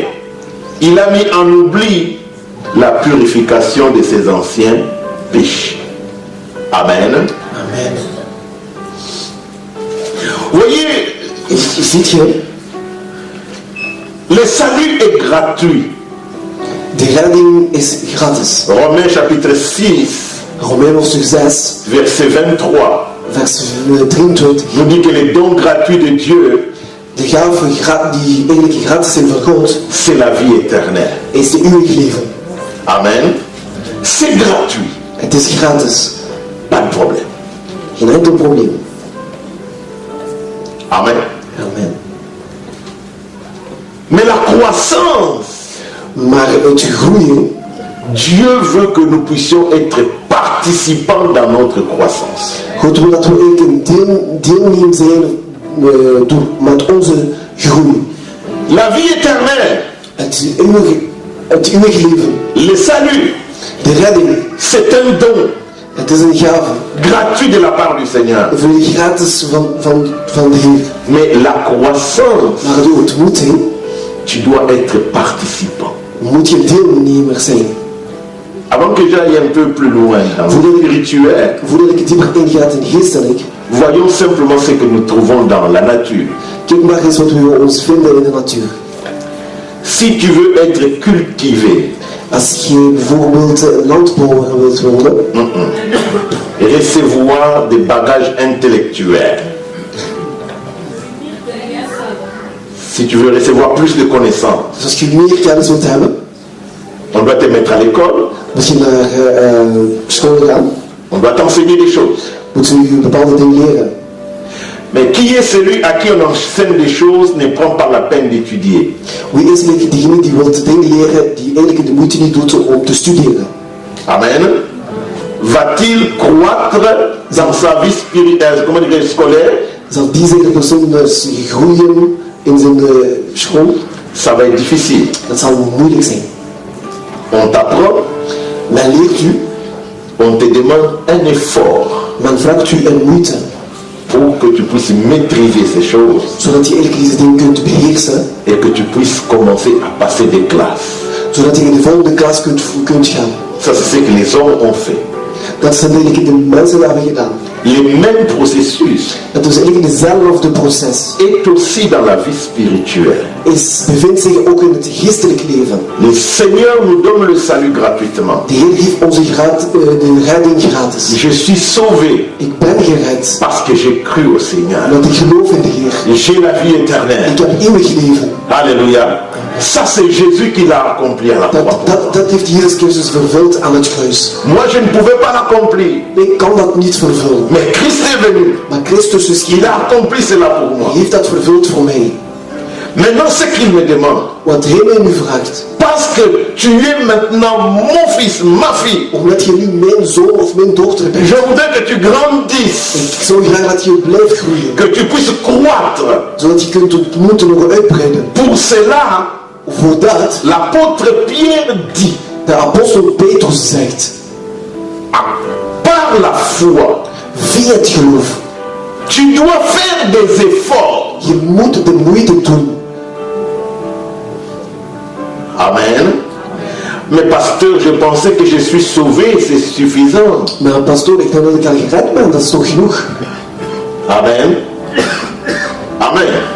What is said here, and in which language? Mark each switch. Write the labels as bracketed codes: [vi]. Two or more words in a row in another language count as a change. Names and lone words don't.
[fr] Il a mis en oubli la purification de ses anciens péchés. Amen. Amen. Voyez, [nl] Ziet je, [fr] le salut est gratuit. [nl] de redding is gratis. [fr] Romains chapitre 6, [nl] Romeinen hoofdstuk 6, [fr] verset 23, [nl] vers 23. [fr] nous dit que les dons gratuits de Dieu, [nl] De gaven die eigenlijk gratis zijn van God, [fr] c'est la vie éternelle. [nl] is de eeuwig leven. [fr] Amen. C'est gratuit. [nl] Het is gratis. [fr] Pas de problème. [nl] Geen enkel probleem. [fr] Amen. Amen. Mais la croissance, [nl] Maar het groeien, [fr] Dieu veut que nous puissions être participants dans notre croissance. [nl] God wil dat we eigenlijk een deelnemer zijn met onze groei. [fr] La vie éternelle, [nl] Het eeuwig leven, [fr] le salut, [nl] de redding, [fr] c'est un don [nl] het is een gave. [fr] gratuit de la part du Seigneur. [nl] Volledig gratis van de Heer. [fr] Mais la croissance, [nl] Maar de ontmoeting [fr] tu dois être participant. [nl] moet je deelnemer zijn. [fr] Avant que j'aille un peu plus loin dans le spirituel, [nl] Voordat ik dieper inga in geestelijk, [fr] voyons simplement ce que nous trouvons dans la nature. [nl] kijk maar eens wat we ons vinden in de natuur. [fr] Si tu veux être cultivé, [nl] Als je bijvoorbeeld landbouwer wilt worden, [fr] recevoir des bagages intellectuels, si tu veux recevoir plus de connaissances, [nl] dus als je meer kennis wilt hebben, [fr] on doit te mettre à l'école, [nl] moet je naar school gaan, [fr] on doit t'enseigner des choses. [nl] moet je bepaalde dingen leren. [fr] Mais qui est celui à qui on enseigne des choses ne prend pas la peine d'étudier? [nl] Wie is eigenlijk diegene die wil dingen leren, die eigenlijk de moeite niet doet om te studeren? [fr] Amen. Va-t-il croître dans sa vie spirituelle, comment dire, scolaire? [nl] Zal diezelfde persoon dus groeien in zijn school? [fr] Ça va être difficile. [nl] Dat zal moeilijk zijn. [fr] On t'apprend, [nl] Men leert u, [fr] on te demande un effort [nl] men vraagt u een moeite, [fr] pour que tu puisses maîtriser ces choses [nl] zodat je eigenlijk deze dingen kunt beheersen, [fr] et que tu puisses commencer à passer des classes. [nl] zodat je in de volgende klas kunt gaan. [fr] Ça, c'est ce que les hommes ont fait. [nl] Dat zijn eigenlijk de mensen dat hebben gedaan. [fr] Le même processus [nl] Het is eigenlijk dezelfde proces. [fr] est aussi dans la vie spirituelle. [nl] Bevindt zich ook in het geestelijk leven. [fr] Le Seigneur nous donne le salut gratuitement. [nl] De Heer geeft onze de redding gratis. [fr] Je suis sauvé [nl] Ik ben gered, [fr] parce que j'ai cru au Seigneur. [nl] omdat ik geloof in de Heer. [fr] J'ai la vie éternelle. [nl] Ik heb eeuwig leven. [fr] Alléluia. Ça, c'est Jésus qui l'a accompli à la croix. [nl] Dat heeft Jezus Christus vervuld aan het kruis. [fr] Moi, je ne pouvais pas l'accomplir. [nl] Ik kan dat niet vervullen. [fr] Mais Christ est venu. [nl] Maar Christus is [fr] Il a accompli cela pour moi. [nl] Hij heeft dat vervuld voor mij. [fr] Maintenant, ce qu'il me demande, [nl] Wat Hij mij nu vraagt, [fr] parce que tu es maintenant mon fils, ma fille, [nl] omdat je nu mijn zoon of mijn dochter bent. [fr] je voudrais que tu grandisses, [nl] Ik zou graag dat je blijft groeien. [fr] que tu puisses croître. [nl] Zodat je kunt ontmoeten nog uitbreiden. [fr] Pour cela, [nl] Voordat [fr] l'apôtre Pierre dit, [nl] de apostel Petrus zegt, [fr] par la foi, [nl] via het geloof, [fr] tu dois faire des efforts. [nl] je moet de moeite doen. [fr] Amen. Mais pasteur, je pensais que je suis sauvé, c'est suffisant. [nl] Maar pastoor, ik denk dat ik al gered ben, dat is toch genoeg? [fr] Amen. Amen.